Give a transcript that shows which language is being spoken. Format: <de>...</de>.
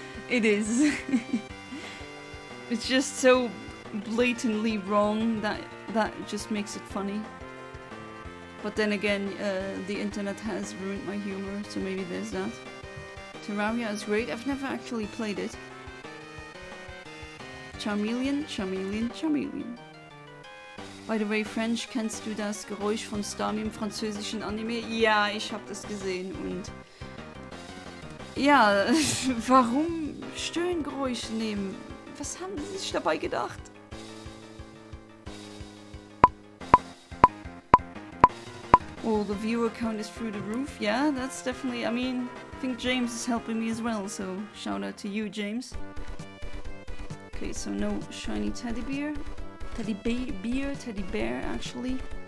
<en>It is. It's just so blatantly wrong that just makes it funny. But then again, the internet has ruined my humor, so maybe there's that. Terraria is great. I've never actually played it. Charmeleon, Charmeleon, Charmeleon. By the way,</en> <de>French, kennst du das Geräusch von Starmie im französischen Anime? Ja, ich hab das gesehen und... Ja, warum Stöhngeräusche nehmen? Was haben sie sich dabei gedacht?</de> <en>Oh, the viewer count is through the roof. Yeah, that's definitely... I mean, I think James is helping me as well, so shout out to you, James. Okay, so no shiny teddy bear. Teddy bear, actually.</en>